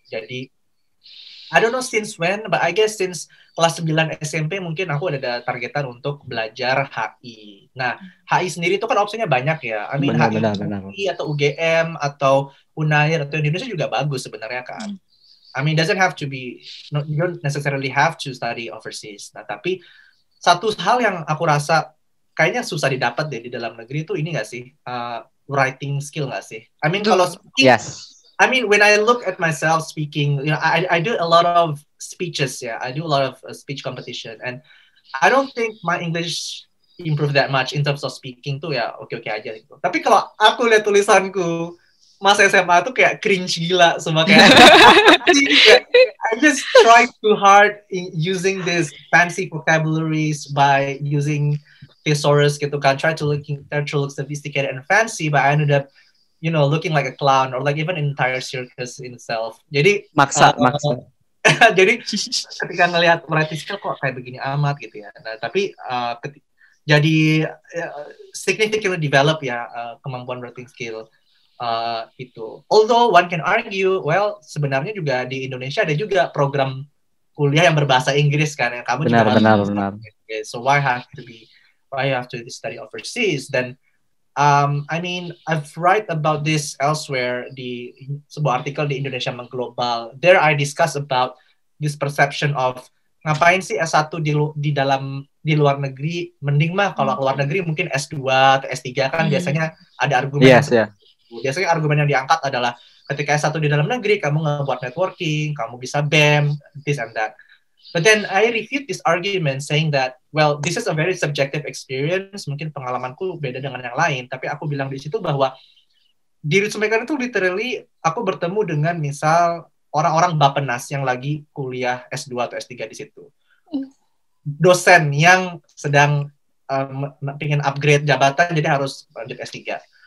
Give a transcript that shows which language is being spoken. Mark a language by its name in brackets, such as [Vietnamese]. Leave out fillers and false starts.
[Indonesian] Jadi [English] I don't know since when, but I guess since [Indonesian] kelas 9 SMP mungkin aku ada targetan untuk belajar HI. Nah, HI sendiri itu kan opsinya banyak ya. [English] I mean, [Indonesian] HI atau UGM atau Unair atau Indonesia juga bagus sebenarnya kan. [English] I mean, doesn't have to be, you don't necessarily have to study overseas. [Indonesian] Nah, tapi satu hal yang aku rasa kayaknya susah didapat deh di dalam negeri itu ini nggak sih? Writing skill nggak sih? [English] I mean, [Indonesian] kalau speaking, [English] I mean, when I look at myself speaking, I do a lot of speeches, I do a lot of speech competition, and I don't think my English improved that much in terms of speaking [Indonesian] tuh ya oke aja gitu. Tapi kalau aku lihat tulisanku Mas SMA tuh kayak cringe gila semua kayak [English] I just try too hard in using this fancy vocabularies by using thesaurus [Indonesian] gitu kan, [English] try to look sophisticated and fancy, but I ended up looking like a clown or like even an entire circus in itself. [Indonesian] Jadi maksa. Jadi ketika ngelihat writing skill kok kayak begini amat gitu ya. Nah, tapi jadi [English] significantly develop [Indonesian] kemampuan writing skill itu. [English] Although one can argue, well [Indonesian] sebenarnya juga di Indonesia ada juga program kuliah yang berbahasa Inggris kan, yang kamu benar. [English] So why have to study overseas? Then I mean, I've write about this elsewhere [Indonesian] di sebuah artikel di Indonesia Mengglobal. [English] There I discuss about this perception of [Indonesian] ngapain sih S1 di luar negeri, mending mah kalau luar negeri mungkin S2 atau S3 kan biasanya ada argumen. Biasanya argumen yang diangkat adalah ketika S1 di dalam negeri kamu ngebuat networking, kamu bisa BEM, [English] this and that. But then I refute this argument saying that, well, this is a very subjective experience. [Indonesian] Mungkin pengalamanku beda dengan yang lain. Tapi aku bilang di situ bahwa di Ritsumeikan itu literally aku bertemu dengan misal orang-orang Bappenas yang lagi kuliah S2 atau S3 di situ. Dosen yang sedang pengen upgrade jabatan jadi harus lanjut S3.